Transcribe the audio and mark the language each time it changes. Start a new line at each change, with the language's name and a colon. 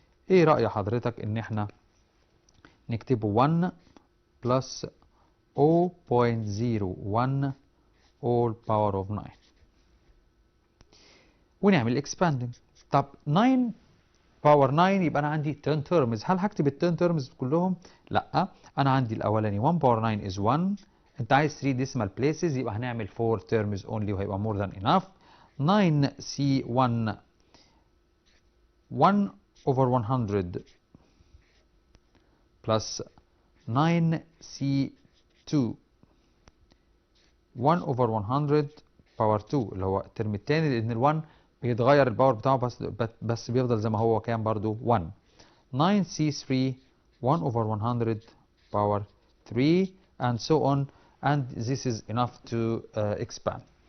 Arabic: إيه رأي حضرتك إن إحنا نكتبه
English: 1 plus 0.01 all power of 9
Arabic: ونعمل expanding. طب 9 باور 9 يبقى انا عندي 10 terms. هل هكتب ال 10 terms كلهم؟ لا، انا عندي الاولاني 1 باور 9
English: is 1.
Arabic: انت عايز
English: 3 decimal places
Arabic: يبقى هنعمل
English: 4 terms only
Arabic: وهيبقى
English: more than enough. 9c1 1 over 100
Arabic: plus 9c2 1 over 100 باور 2 اللي هو الترم الثاني، لان ال1 بيتغير الباور بتاعه بس بيفضل زي ما هو كام برضو 1.
English: 9c3 1 over 100 power 3 and so on, and this is enough to expand.